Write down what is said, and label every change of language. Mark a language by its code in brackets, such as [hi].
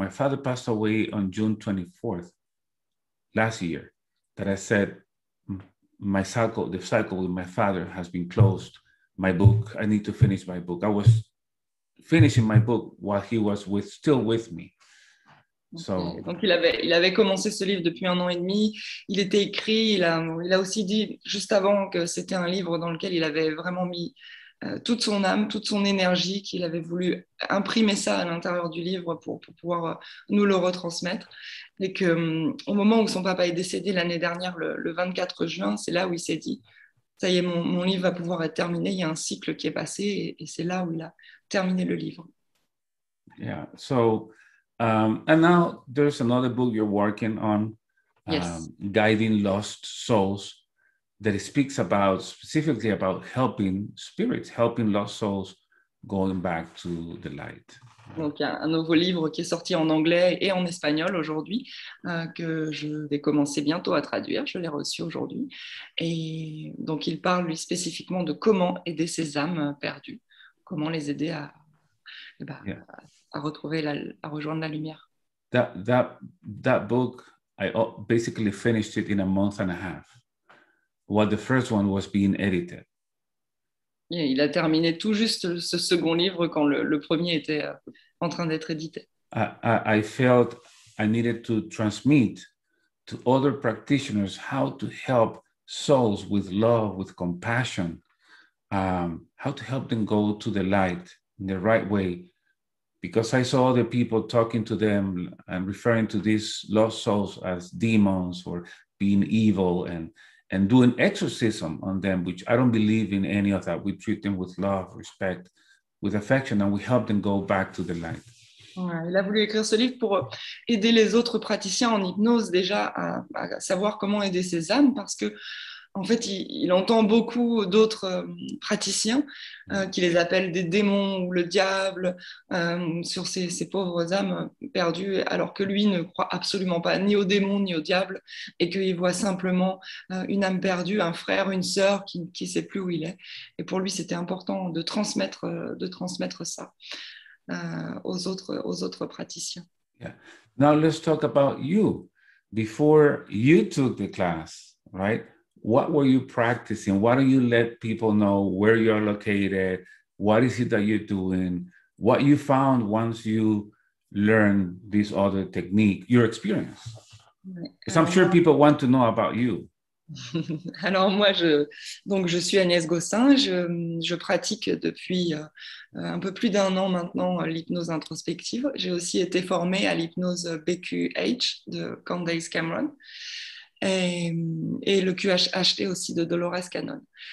[en] My father passed away on June 24th last year, that I said, the cycle with my father has been closed. My book, I need to finish my book. I was finishing my book while he was still with me. Okay. [fr] Donc il avait commencé ce livre depuis 1 an et demi. Il était écrit. Il a aussi dit juste avant que c'était un livre dans lequel il avait vraiment mis toute son âme, toute son énergie, qu'il avait voulu imprimer ça à l'intérieur du livre pour pouvoir nous le retransmettre. Et que au moment où son papa est décédé l'année dernière, le 24 juin, c'est là où il s'est dit, ça y est, mon livre va pouvoir être terminé. Il y a un cycle qui est passé, et c'est là où il a terminé le livre. [en] Yeah. So, and now there's another book you're working on, Yes. Guiding Lost Souls, that speaks specifically about helping spirits, helping lost souls going back to the light. [fr] Donc, un nouveau livre qui est sorti en anglais et en espagnol aujourd'hui, que je vais commencer bientôt à traduire. Je l'ai reçu aujourd'hui. Et donc, il parle, lui, spécifiquement de comment aider ces âmes perdues, comment les aider à retrouver, à rejoindre la lumière. [en] That book, I basically finished it in a month and a half, while the first one was being edited. [fr] Et il a terminé tout juste ce second livre quand le premier était en train d'être édité. [en] I felt I needed to transmit to other practitioners how to help souls with love, with compassion, how to help them go to the light in the right way. Because I saw other people talking to them and referring to these lost souls as demons or being evil, and doing exorcism on them, which I don't believe in any of that. We treat them with love, respect, with affection, and we help them go back to the light. [fr] Il a voulu écrire ce livre pour aider les autres praticiens en hypnose déjà à savoir comment aider ces âmes, parce que en fait, il entend beaucoup d'autres praticiens qui les appellent des démons ou le diable sur ces pauvres âmes perdues, alors que lui ne croit absolument pas ni aux démons ni au diable, et qu'il voit simplement une âme perdue, un frère, une sœur qui ne sait plus où il est. Et pour lui, c'était important de transmettre ça aux autres praticiens. [en] Yeah. Now let's talk about you. Before you took the class, right? What were you practicing? What do you let people know where you're located? What is it that you're doing? What you found once you learned this other technique, your experience? Because I'm sure people want to know about you. [fr] Alors moi, je suis Agnès Gossin, je pratique depuis un peu plus d'1 an maintenant l'hypnose introspective. J'ai aussi été formée à l'hypnose BQH de Candace Cameron et le QHHT aussi de Dolores Cannon.